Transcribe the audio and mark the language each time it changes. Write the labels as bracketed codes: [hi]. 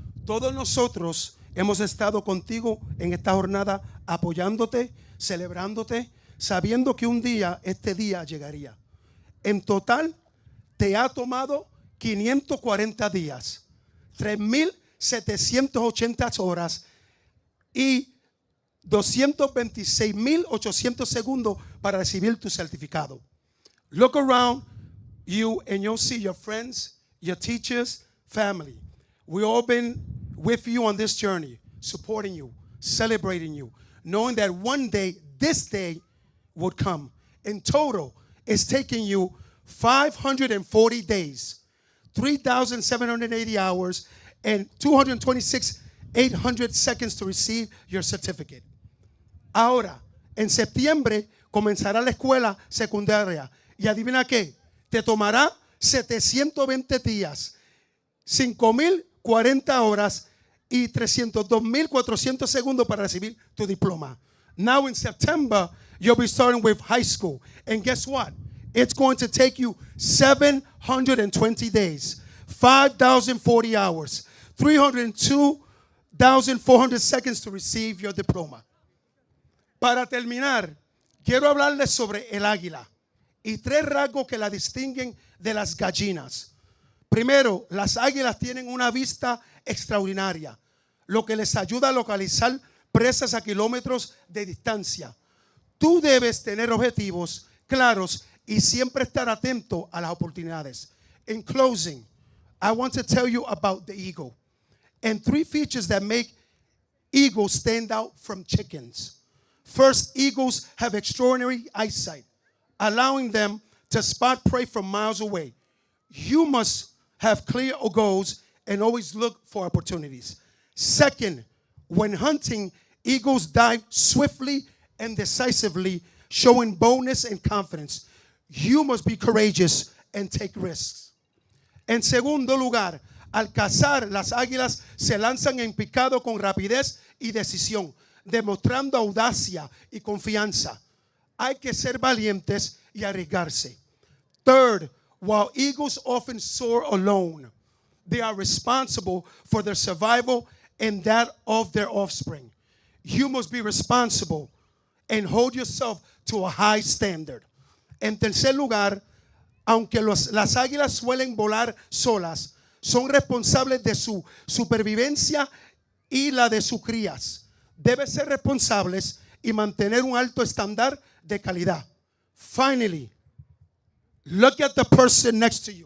[es] Todos nosotros hemos estado contigo en esta jornada apoyándote, celebrándote, sabiendo que un día, este día llegaría. En total, te ha tomado 540 días, 3,780 horas y 226,800 segundos para recibir tu certificado. [en] Look around you and you'll see your friends, your teachers, family. We've all been with you on this journey, supporting you, celebrating you, knowing that one day, this day would come. In total, it's taking you 540 days, 3,780 hours, and 226,800 seconds to receive your certificate. [es] Ahora, En septiembre comenzará la escuela secundaria. Y adivina qué, te tomará 720 días, 5.040 horas y 302.400 segundos para recibir tu diploma. [en] Now in September, you'll be starting with high school. And guess what? It's going to take you 720 days, 5,040 hours, 302,400 seconds to receive your diploma. [es] Para terminar, quiero hablarles sobre el águila y 3 rasgos que la distinguen de las gallinas. Primero, las águilas tienen una vista extraordinaria, lo que les ayuda a localizar presas a kilómetros de distancia. Tú debes tener objetivos claros y siempre estar atento a las oportunidades. [en] In closing, I want to tell you about the eagle and 3 features that make eagles stand out from chickens. First, eagles have extraordinary eyesight, allowing them to spot prey from miles away. You must have clear goals and always look for opportunities. Second, when hunting, eagles dive swiftly and decisively, showing boldness and confidence. You must be courageous and take risks. [es] En segundo lugar, al cazar, las águilas se lanzan en picado con rapidez y decisión, demostrando audacia y confianza. Hay que ser valientes y arriesgarse. [en] Third, while eagles often soar alone, they are responsible for their survival and that of their offspring. You must be responsible and hold yourself to a high standard. [es] En tercer lugar, aunque las águilas suelen volar solas, son responsables de su supervivencia y la de sus crías. Deben ser responsables y mantener un alto estándar de calidad. Finally, look at the person next to you.